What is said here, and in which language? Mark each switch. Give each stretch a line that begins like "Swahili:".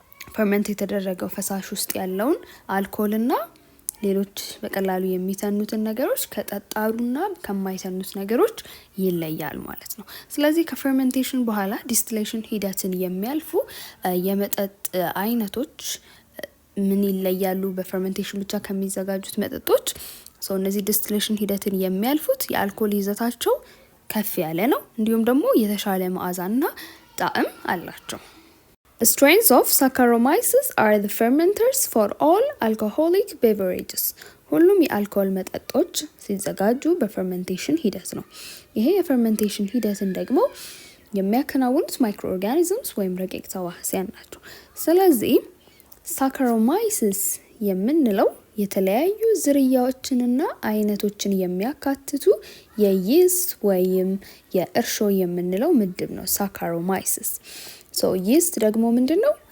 Amharic: ፈርመንት የተደረገው ፈሳሽ ውስጥ ያለውን አልኮልና ሌሎች በቀላሉ የሚተኑትን ነገሮች ከጠጣሩና ከማይተኑት ነገሮች ይለያል ማለት ነው። ስለዚህ ከፈርመንቴሽን በኋላ ዲስቲሌሽን ሂደትን የሚያልፉ የመጠጥ አይነቶች ምን ይለያሉ በፈርመንቴሽን ብቻ ከሚዘጋጁት መጠጦች? እነዚህ ዲስቲሌሽን ሂደትን የሚያልፉት የአልኮል ይዘታቸው ከፍ ያለ ነው፣ እንዲሁም ደግሞ የተሻለ መዓዛና ጣዕም አላቸው።
English: Strains of Saccharomyces are the fermenters for all alcoholic beverages.
Amharic: ሁሉም የአልኮል መጠጦች ሲዘጋጁ በፈርመንቴሽን ሂደት ነው። ይሄ የፈርመንቴሽን ሂደትን ደግሞ የሚያከናውኑት ማይክሮ ኦርጋኒዝምስ ወይም ረቂቅ ተዋህሲያን ናቸው። ስለዚህ ሳካሮማይሲስ የምንለው የተለያዩ ዝርያዎችንና አይነቶችን የሚያካትቱ የይስት ወይም የእርሾ የምንለው ምድብ ነው ሳካሮማይሲስ። ይስት ደግሞ ምንድን ነው?